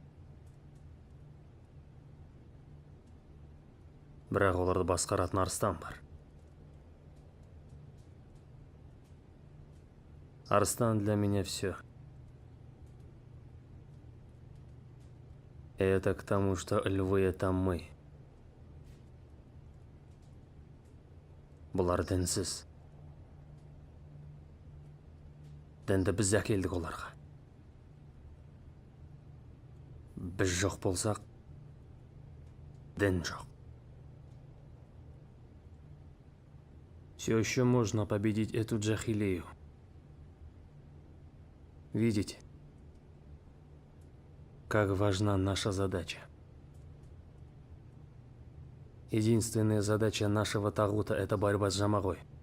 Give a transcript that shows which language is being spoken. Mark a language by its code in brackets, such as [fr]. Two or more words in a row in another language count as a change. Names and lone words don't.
[kk] Бірақ оларды басқаратын арыстан бар. [ru] Арыстан для меня все. Это к тому, что львы — это мы. [kk] Бұлар дінсіз. Дінді біз әкелдік оларға. Біз жоқ болсақ, дін жоқ. [ru] Все еще можно победить эту джахилию. Видите, как важна наша задача. Единственная задача нашего тагута — это борьба с Джамагой.